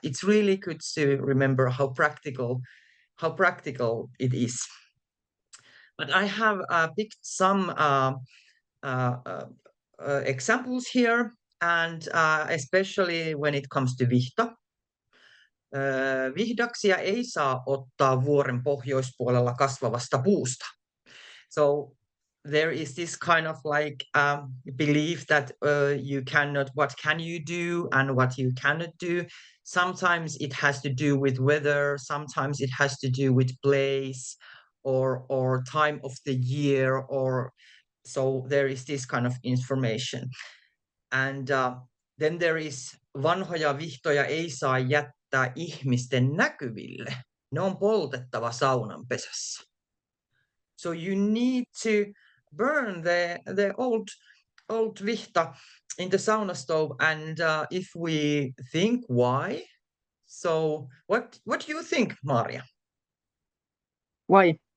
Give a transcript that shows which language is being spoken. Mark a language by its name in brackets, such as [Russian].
[English] It's really good to remember how practical it is. But I have picked some examples here, and especially when it comes to Vihta. [Finnish] Vihdaksia ei saa ottaa vuoren pohjoispuolella kasvavasta puusta. [English] So there is this kind of like belief that you cannot, what can you do and what you cannot do. Sometimes it has to do with weather, sometimes it has to do with place or time of the year, or so there is this kind of information. And then there is [Finnish] vanhoja vihtoja ei saa jättää ihmisten näkyville. Ne on poltettava saunanpesässä. [English] So you need to burn the old vihta in the sauna stove. And if we think why, so what do you think, Maaria? Why?